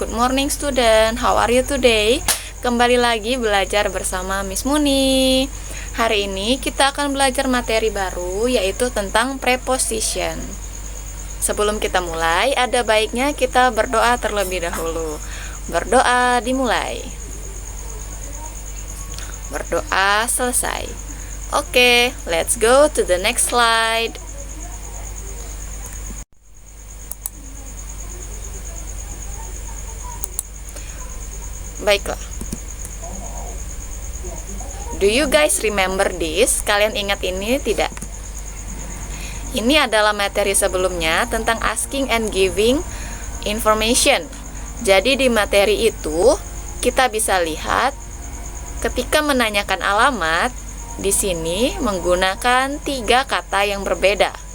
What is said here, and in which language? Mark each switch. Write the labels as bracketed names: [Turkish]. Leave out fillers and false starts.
[English] Good morning student, how are you today? [Indonesian] Kembali lagi belajar bersama Miss Muni. Hari ini kita akan belajar materi baru, yaitu tentang preposition. Sebelum kita mulai, ada baiknya kita berdoa terlebih dahulu. Berdoa dimulai. Berdoa selesai. [English] Oke, let's go to the next slide. [Indonesian] Baiklah. [English] Do you guys remember this? [Indonesian] Kalian ingat ini tidak? Ini adalah materi sebelumnya tentang [English] asking and giving information. [Indonesian] Jadi di materi itu kita bisa lihat ketika menanyakan alamat, di sini menggunakan 3 kata yang berbeda.